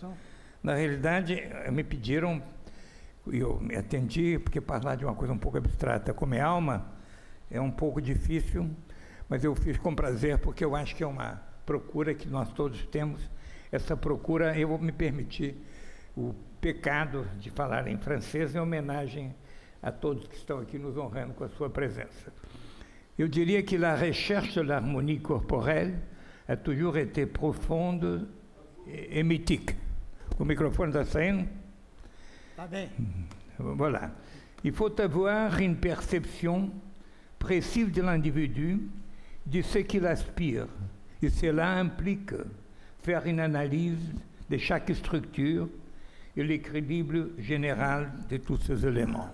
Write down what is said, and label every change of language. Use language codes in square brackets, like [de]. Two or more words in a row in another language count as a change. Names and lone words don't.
[pt] Na realidade, me pediram, e eu me atendi, porque falar de uma coisa um pouco abstrata como é alma, é um pouco difícil, mas eu fiz com prazer, porque eu acho que é uma procura que nós todos temos. Essa procura, eu vou me permitir o pecado de falar em francês em homenagem a todos que estão aqui nos honrando com a sua presença. Eu diria que [fr] la recherche de l'harmonie corporelle a toujours été profonde et mythique. [pt] O microfone está saindo? Está bem. [fr] Voilà. Il faut avoir une perception précise de l'individu, de ce qu'il aspire. Et cela implique faire une analyse de chaque structure et l'équilibre général de tous ces éléments.